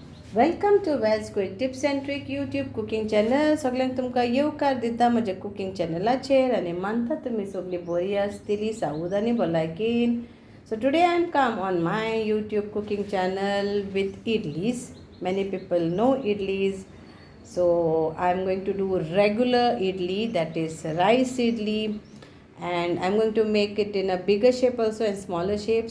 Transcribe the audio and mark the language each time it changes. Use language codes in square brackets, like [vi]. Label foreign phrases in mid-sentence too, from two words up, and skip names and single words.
[en] Welcome to Wells Quick Tips and Trick YouTube cooking channel. [kok] सगळ्यांक तुमकां येवकार दिता म्हज्या कुकिंग चॅनलाचेर आनी मानता तुमी सगळीं बरी आसतली सावूद आनी भलायकेन. [en] So today I am come on my YouTube cooking channel with idlis. Many people know idlis. So I am going to do regular idli, that is rice idli, and I'm going to make it in a bigger shape also and smaller shape.